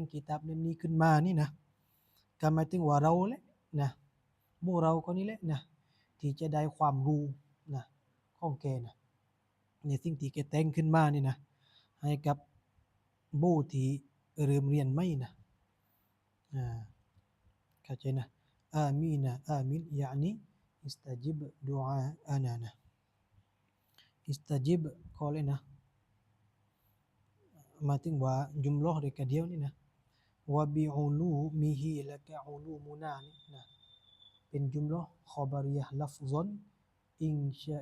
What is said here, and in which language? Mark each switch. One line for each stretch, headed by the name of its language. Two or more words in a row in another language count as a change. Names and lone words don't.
Thai: กิตาบเล่มนี้ขึ้นมานี่นะก็หมายถึงว่าเราแหละนะพวกเราคนนี้แหละนะที่จะได้ความรู้นะของแกนะในสิ่งที่แกแต่งขึ้นมานี่นะให้กับผู้ที่เริ่มเรียนไม่นะเข้าใจนะอามีนะอามิน
Arabic: يعني استجب دعاءنا
Thai: นะ istajib ก็เลยนะ หมายถึงว่าจุมโลเดียวกันเดียวนี่นะวะบิอุลูมิฮิและก็อุลูมุนานี่นะเป็นจุมโล
Arabic: خبرية لفظا إنشاء